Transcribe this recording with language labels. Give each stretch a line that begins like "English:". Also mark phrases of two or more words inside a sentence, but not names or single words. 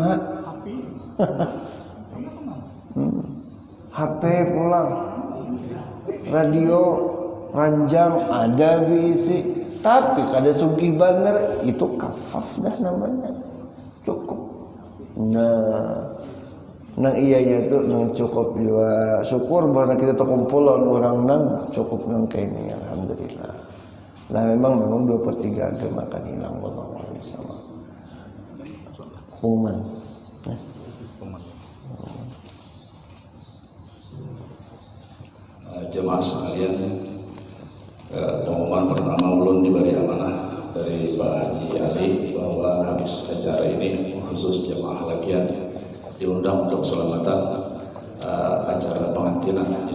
Banjar: HP pulang, radio ranjang ada bisi, tapi kada sugih bener itu kafaf dah namanya, cukup. Nang iya tuh nang cukup juga syukur bahwa kita terkumpulan orang nang cukup nang kayak ini alhamdulillah.
Indonesian: Nah memang 2/3 agama akan hilang
Arabic: والله أعلم بالصواب.
Banjar: Jemaah sekalian, pengumuman pertama ulun diberi amanah dari Pak Haji Ali bahwa habis acara ini khusus jemaah lakian diundang untuk selamatan acara pengantinan.